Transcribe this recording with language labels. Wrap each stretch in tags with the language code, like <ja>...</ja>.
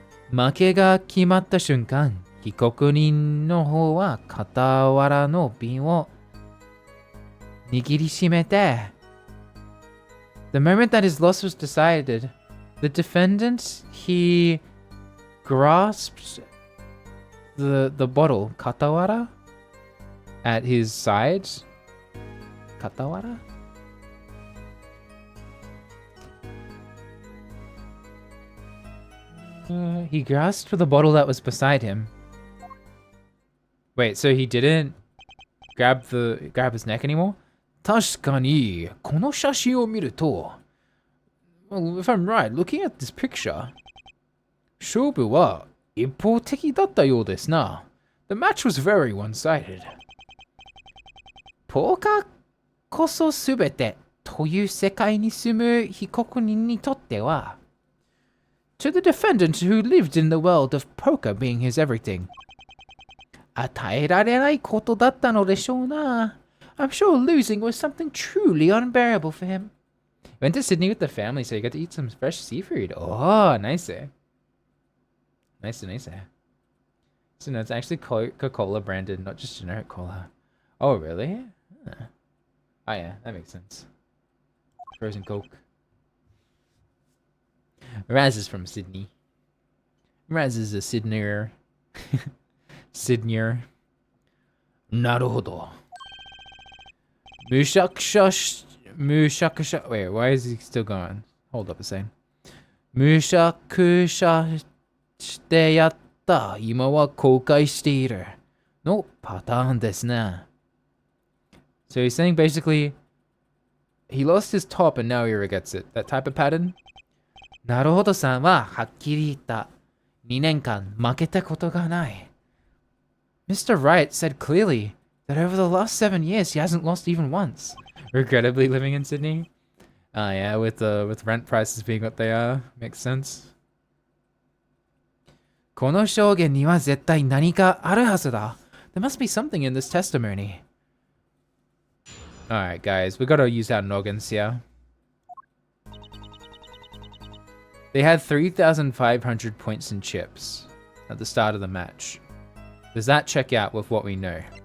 <ja>負けが決まった瞬間、被告人の方は傍らの瓶を握りしめて</ja> <en>The moment that his loss was decided, the defendant, he grasped the bottle, katawara, at his side. Katawara? He grasped for the bottle that was beside him. Wait, so he didn't grab his neck anymore?</en> <ja>確かに、この写真を見ると、</ja> <en>well, if I'm right, looking at this picture,</en> <ja>勝負は一方的だったようですな。</ja> <en>The match was very one-sided.</en> <ja>ポーカーこそすべてという世界に住む被告人にとっては、</ja> <en>to the defendant who lived in the world of poker being his everything,</en> <ja>与えられないことだったのでしょうな。</ja> <en>I'm sure losing was something truly unbearable for him. Went to Sydney with the family, so you got to eat some fresh seafood. Oh, nice. Nice. So no, it's actually Coca-Cola branded, not just generic cola. Oh, really? Huh. Oh yeah, that makes sense. Frozen Coke. Raz is from Sydney. Raz is a Sydneyer. Sydneyer.</en> <ja>なるほど。むしゃくしゃし、</ja> <en>wait, why is he still going? Hold up a second.</en> <ja>むしゃくしゃしてやった。今は後悔している。のパターンですね。</ja> <en>So he's saying basically, he lost his top and now he regrets it. That type of pattern?</en> <ja>なるほどさんははっきり言った。2年間負けたことがない。</ja> <en>Mr. Wright said clearly that over the last 7 years he hasn't lost even once. Regrettably living in Sydney? Yeah, with rent prices being what they are. Makes sense.</en> <ja>この証言には絶対何かあるはずだ。</ja> <en>There must be something in this testimony. Alright, guys, we gotta use our noggins here. They had 3,500 points in chips at the start of the match. Does that check out with what we know?</en>